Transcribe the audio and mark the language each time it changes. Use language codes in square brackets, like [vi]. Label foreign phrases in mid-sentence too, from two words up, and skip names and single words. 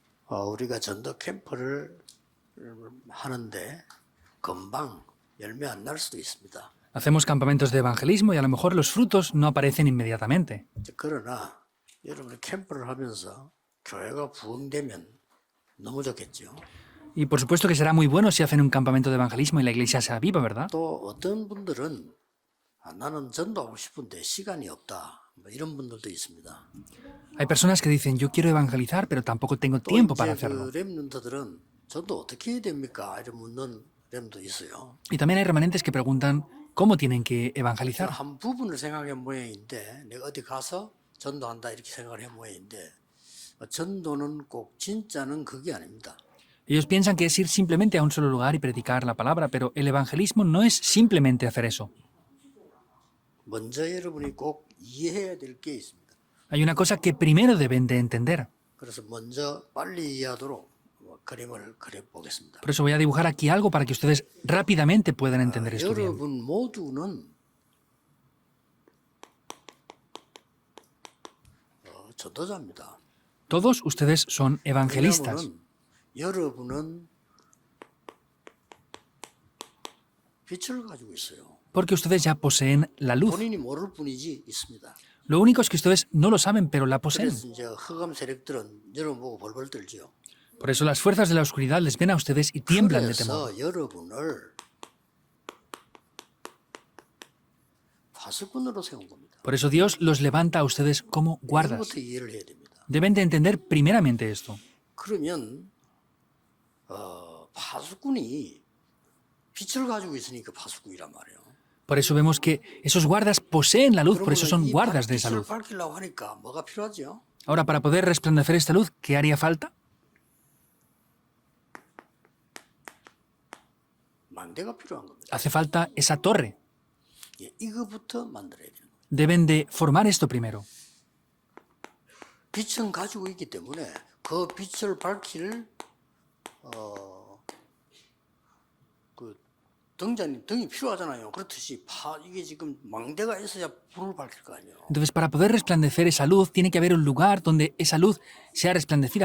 [ko] 우리가 전도 캠프를 하는데 금방 열매 안 날 수도 있습니다. [es] Hacemos campamentos de evangelismo y a lo mejor los frutos no aparecen inmediatamente. [ko] 그러나 여러분이 캠프를 하면서 교회가 부흥되면 너무 좋겠죠. [es] Y por supuesto que será muy bueno si hacen un campamento de evangelismo y la iglesia sea viva, ¿verdad? [ko] 또 어떤 분들은 나는 전도하고 싶은데 시간이 없다. 뭐 이런 분들도 있습니다. [es] Hay personas que dicen, yo quiero evangelizar, pero tampoco tengo 또 tiempo para 이제 hacerlo. [ko] 그 렘넌트들은 전도 어떻게 해야 됩니까? 이런 묻는 렘도 있어요. [es] Y también hay remanentes que preguntan cómo tienen que evangelizar. [ko] 한 부분을 생각해 모양인데 내가 어디 가서 전도한다 이렇게 생각을 해 모양인데 전도는 꼭 진짜는 그게 아닙니다. [es] Ellos piensan que es ir simplemente a un solo lugar y predicar la palabra, pero el evangelismo no es simplemente hacer eso. [ko] 먼저 여러분이 꼭 이해해야 될 게 있습니다. [es] Hay una cosa que primero deben de entender. [ko] 그래서 먼저 빨리 이해하도록 그림을 그려보겠습니다. [es] Por eso voy a dibujar aquí algo para que ustedes rápidamente puedan entender esto bien. [ko] 여러분 모두는 전도자입니다. [es] Todos ustedes son evangelistas, [ko] 왜냐하면 여러분은 빛을 가지고 있어요. [es] porque ustedes ya poseen la luz. [ko] 본인이 모를 뿐이지 있습니다. [es] Lo único es que ustedes no lo saben, pero la poseen. [ko] 그래서 이제 흑암 세력들은 여러분 보고 벌벌 떨지요. [es] Por eso las fuerzas de la oscuridad les ven a ustedes y tiemblan de temor. [ko] 그래서 여러분을 파수꾼으로 세운 겁니다. [es] Por eso Dios los levanta a ustedes como guardas. [ko] 이것부터 이해를 해야 됩니다. [es] Deben de entender primeramente esto. [ko] 그러면 파수꾼이 빛을 가지고 있으니까 파수꾼이란 말이에요. [es] Por eso vemos que esos guardas poseen la luz, por eso son 이 guardas de esa 빛을 luz. [ko] 밝히려고 하니까 뭐가 필요하죠? [es] Ahora, para poder resplandecer esta luz, ¿qué haría falta? [ko] 망대가 필요한 겁니다. [es] Hace falta esa torre. [ko] 예, 이거부터 만들어야 돼요. [es] Deben de formar esto primero. [ko] 빛은 가지고 있기 때문에 그 빛을 밝힐 그 등이 필요하잖아요. 그렇듯이 이게 지금 망대가 있어야 불을 밝힐 거 아니에요. [es] Entonces, para poder resplandecer esa luz, tiene que haber un lugar donde esa luz sea resplandecida.